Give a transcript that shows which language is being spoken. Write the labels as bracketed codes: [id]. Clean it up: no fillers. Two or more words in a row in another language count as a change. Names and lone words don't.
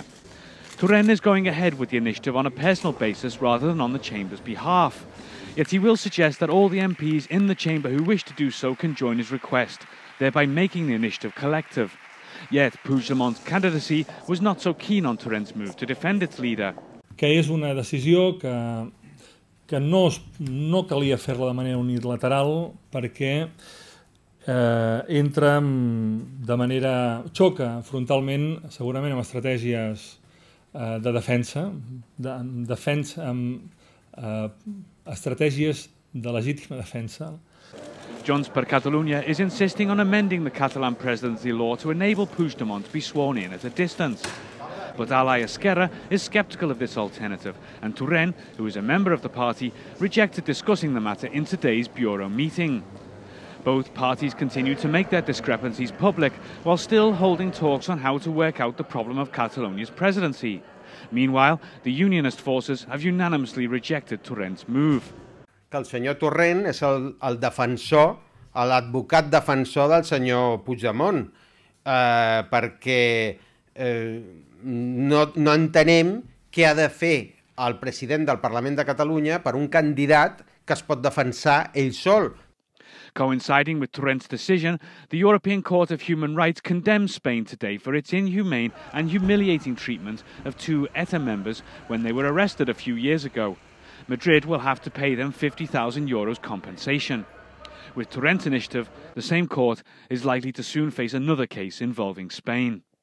[en] Torrent is going ahead with the initiative on a personal basis rather than on the Chamber's behalf. Yet he will suggest that all the MPs in the Chamber who wish to do so can join his request, thereby making the initiative collective. Yet Puigdemont's candidacy was not so keen on Torrent's move to defend its leader. [ca] Que és una decisió que no calia fer-la de manera unilateral perquè xoca frontalment segurament amb estratègies de defensa, amb estratègies de legítima defensa. [en] Junts per Catalunya is insisting on amending the Catalan presidency law to enable Puigdemont to be sworn in at a distance. But ally Esquerra is sceptical of this alternative, and Torrent, who is a member of the party, rejected discussing the matter in today's Bureau meeting. Both parties continue to make their discrepancies public, while still holding talks on how to work out the problem of Catalunya's presidency. Meanwhile, the unionist forces have unanimously rejected Torrent's move. [ca] Que el senyor Torrent és el defensor, l'advocat defensor del senyor Puigdemont, perquè no entenem què ha de fer el president del Parlament de Catalunya per un candidat que es pot defensar ell sol. [en] Coinciding with Torrent's decision, the European Court of Human Rights condemned Spain today for its inhumane and humiliating treatment of two ETA members when they were arrested a few years ago. Madrid will have to pay them €50,000 compensation. With Torrent's initiative, the same court is likely to soon face another case involving Spain.